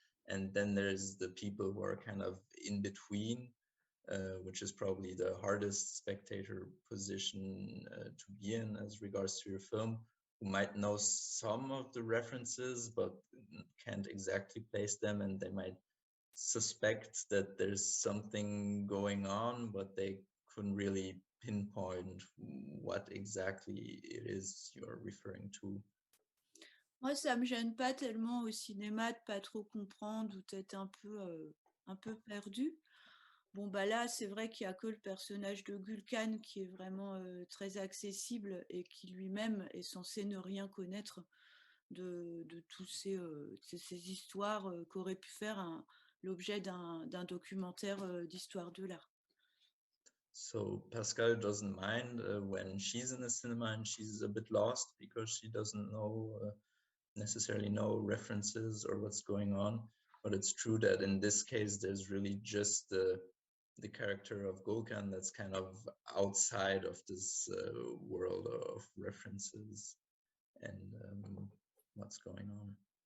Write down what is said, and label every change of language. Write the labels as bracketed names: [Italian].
[English] And then there's the people who are kind of in between, which is probably the hardest spectator position to be in as regards to your film, who might know some of the references but can't exactly place them, and they might suspect that there's something going on, but they couldn't really pinpoint what exactly it is you're referring to. [French] Moi, ça me gêne pas tellement au cinéma de pas trop comprendre ou d'être un peu perdu. Bon, bah là, c'est vrai qu'il n'y a que le personnage de Gulkan qui est vraiment très accessible et qui lui-même est censé ne rien connaître de tous ces histoires qu'aurait pu faire l'objet d'un documentaire d'histoire de l'art. [English] So Pascale doesn't mind when she's in the cinema and she's a bit lost because she doesn't necessarily know references or what's going on. But it's true that in this case, there's really just the character of Gulkan that's kind of outside of this world of references and what's going on.